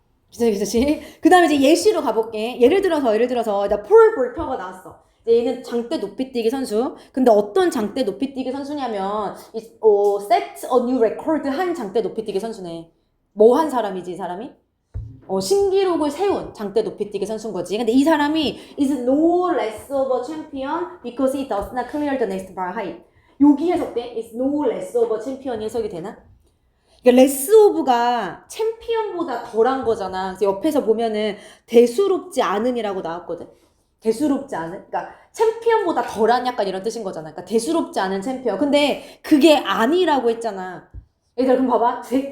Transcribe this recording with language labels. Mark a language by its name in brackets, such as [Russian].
[Korean] 그치? 그 다음에 이제 예시로 가볼게. 예를 들어서, 폴 볼터가 나왔어. 얘는 장대 높이뛰기 선수. 근데 어떤 장대 높이뛰기 선수냐면 [English] set a new record [Korean] 한 장대 높이뛰기 선수네. 한 사람이지 이 사람이? 신기록을 세운 장대 높이뛰기 선수인 거지. 근데 이 사람이 [English] is no less of a champion because he does not clear the next bar height. [Korean] 여기 해석돼? [English] is no less of a champion [Korean] 이 해석이 되나? 그러니까 less of가 챔피언보다 덜한 거잖아. 그래서 옆에서 보면은 대수롭지 않음이라고 나왔거든. 대수롭지 않은? 그러니까 챔피언보다 덜한 약간 이런 뜻인 거잖아. 그러니까 대수롭지 않은 챔피언. 근데 그게 아니라고 했잖아. 얘들아, 그럼 봐봐.